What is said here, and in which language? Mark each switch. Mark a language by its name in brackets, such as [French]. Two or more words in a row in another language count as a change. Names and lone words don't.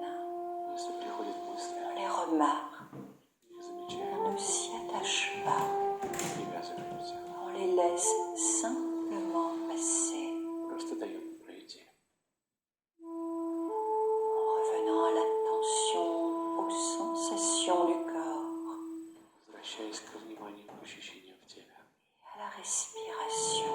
[Russian] Если приходят мысли, [French] on les remarque, [Russian] их замечаем, [French] on ne s'y attache pas, [Russian] привязываемся. [French] on les laisse simplement passer. [Russian] Просто даем пройти. [French] En revenant à l'attention aux sensations du corps [Russian] Возвращаясь к вниманию к ощущениям в теле [French] et à la respiration.